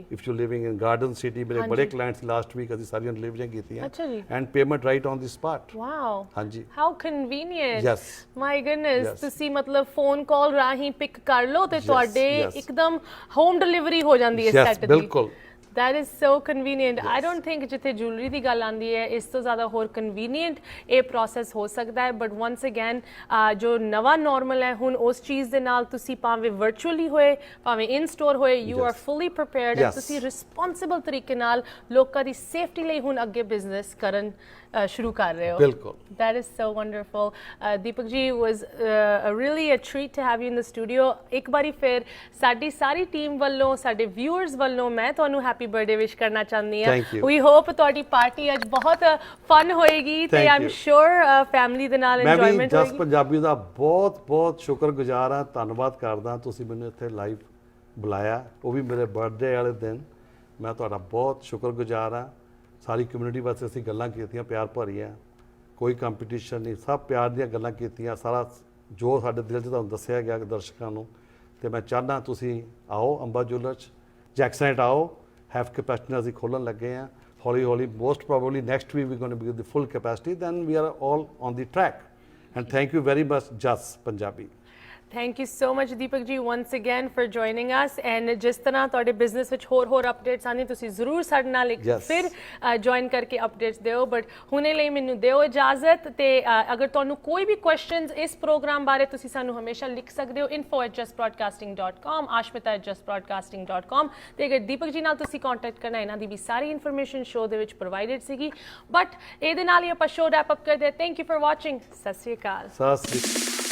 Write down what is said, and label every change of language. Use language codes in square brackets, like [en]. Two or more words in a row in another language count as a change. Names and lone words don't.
[en] if you living in [pa] ਗਾਰਡਨ ਸਿਟੀ ਮੇਰੇ ਬੜੇ ਕਲਾਇੰਟਸ [en] last week [pa] ਅਸੀਂ ਸਾਰੀਆਂ ਡਿਲੀਵਰੀਆਂ ਕੀਤੀਆਂ ਅੱਛਾ ਜੀ [en] and payment right on the spot wow [pa] ਹਾਂਜੀ [en] how convenient yes my goodness [pa] ਤੁਸੀਂ ਮਤਲਬ [en] phone call [pa] ਰਾਹੀਂ ਪਿਕ ਕਰ ਲਓ ਤੇ ਤੁਹਾਡੇ ਇੱਕਦਮ [en] home delivery [pa] ਹੋ ਜਾਂਦੀ ਹੈ ਸੈਟ ਦੀ ਬਿਲਕੁਲ [en] That is so convenient. I don't think [pa] ਜਿੱਥੇ jewelry ਦੀ ਗੱਲ ਆਉਂਦੀ ਹੈ ਇਸ ਤੋਂ ਜ਼ਿਆਦਾ ਹੋਰ convenient ਇਹ process ਹੋ ਸਕਦਾ ਹੈ but once again ਜੋ ਨਵਾਂ normal ਹੈ ਹੁਣ ਉਸ ਚੀਜ਼ ਦੇ ਨਾਲ ਤੁਸੀਂ ਭਾਵੇਂ virtually ਹੋਏ ਭਾਵੇਂ [en] in store [pa] ਹੋਏ [en] you are fully prepared and [pa] ਤੁਸੀਂ responsible ਤਰੀਕੇ ਨਾਲ ਲੋਕਾਂ ਦੀ safety ਲਈ ਹੁਣ ਅੱਗੇ business ਕਰਨ ਸ਼ੁਰੂ ਕਰ ਰਹੇ ਹੋ ਬਿਲਕੁਲ [en] That is so wonderful. Deepak ji, was really a treat to have you in the studio. [pa] ਇੱਕ ਵਾਰੀ ਫਿਰ ਸਾਡੀ ਸਾਰੀ ਟੀਮ ਵੱਲੋਂ ਸਾਡੇ viewers ਵੱਲੋਂ ਮੈਂ ਤੁਹਾਨੂੰ [en] happy birthday [pa] ਵਿਸ਼ ਕਰਨਾ ਚਾਹੁੰਦੀ ਹਾਂ [en] Thank you. We hope [pa] ਤੁਹਾਡੀ ਪਾਰਟੀ ਅੱਜ ਬਹੁਤ ਫਨ ਹੋਏਗੀ ਤੇ [en] Thank I'm you. [pa] sure ਫੈਮਿਲੀ ਦੇ ਨਾਲ ਮੈਂ ਵੀ enjoyment ਜਸ ਹੋਏਗੀ ਪੰਜਾਬੀ ਦਾ ਬਹੁਤ ਬਹੁਤ ਸ਼ੁਕਰਗੁਜ਼ਾਰ ਹਾਂ ਧੰਨਵਾਦ ਕਰਦਾ ਤੁਸੀਂ ਮੈਨੂੰ ਇੱਥੇ ਲਾਈਵ ਬੁਲਾਇਆ ਉਹ ਵੀ ਮੇਰੇ ਬਰਥਡੇ ਵਾਲੇ ਦਿਨ ਮੈਂ ਤੁਹਾਡਾ ਬਹੁਤ ਸ਼ੁਕਰਗੁਜ਼ਾਰ ਹਾਂ ਸਾਰੀ ਕਮਿਊਨਿਟੀ ਵਾਸਤੇ ਅਸੀਂ ਗੱਲਾਂ ਕੀਤੀਆਂ ਪਿਆਰ ਭਰੀਆਂ ਕੋਈ ਕੰਪੀਟੀਸ਼ਨ ਨਹੀਂ ਸਭ ਪਿਆਰ ਦੀਆਂ ਗੱਲਾਂ ਕੀਤੀਆਂ ਸਾਰਾ ਜੋ ਸਾਡੇ ਦਿਲ 'ਚ ਤੁਹਾਨੂੰ ਦੱਸਿਆ ਗਿਆ ਦਰਸ਼ਕਾਂ ਨੂੰ ਤੇ ਮੈਂ ਚਾਹੁੰਦਾ ਤੁਸੀਂ ਆਓ ਅੰਬਾ ਜੁਐਲਰਸ ਜੈਕਸਨੇਟ ਆਓ [en] have capacity [pa] ਅਸੀਂ ਖੋਲ੍ਹਣ ਲੱਗੇ ਹਾਂ ਹੌਲੀ ਹੌਲੀ [en] most probably next week we going to be the full capacity then we are all on the track and thank you very much [pa] ਜਸ ਪੰਜਾਬੀ [en] Thank you so much Deepak ji once again for joining us and [pa] ਜਿਸ ਤਰ੍ਹਾਂ ਤੁਹਾਡੇ ਬਿਜ਼ਨਸ ਵਿੱਚ ਹੋਰ ਅਪਡੇਟਸ ਆਉਂਦੇ ਤੁਸੀਂ ਜ਼ਰੂਰ ਸਾਡੇ ਨਾਲ ਇੱਕ ਫਿਰ ਜੁਆਇਨ ਕਰਕੇ ਅਪਡੇਟਸ ਦਿਓ ਬਟ ਹੁਣੇ ਲਈ ਮੈਨੂੰ ਦਿਓ ਇਜਾਜ਼ਤ ਤੇ ਅਗਰ ਤੁਹਾਨੂੰ ਕੋਈ ਵੀ ਕੁਐਸਚਨਸ ਇਸ ਪ੍ਰੋਗਰਾਮ ਬਾਰੇ ਤੁਸੀਂ ਸਾਨੂੰ ਹਮੇਸ਼ਾ ਲਿਖ ਸਕਦੇ ਹੋ info@justbroadcasting.com ashmita@justbroadcasting.com ਤੇ ਅਗਰ ਦੀਪਕ ਜੀ ਨਾਲ ਤੁਸੀਂ ਕੰਟੈਕਟ ਕਰਨਾ ਇਹਨਾਂ ਦੀ ਵੀ ਸਾਰੀ ਇਨਫੋਰਮੇਸ਼ਨ ਸ਼ੋਅ ਦੇ ਵਿੱਚ ਪ੍ਰੋਵਾਈਡਡ ਸੀਗੀ ਬਟ ਇਹਦੇ ਨਾਲ ਹੀ ਆਪਾਂ ਸ਼ੋਅ ਰੈਪ ਅਪ ਕਰਦੇ [en] thank you for watching [pa] ਸਤਿ ਸ਼੍ਰੀ ਅਕਾਲ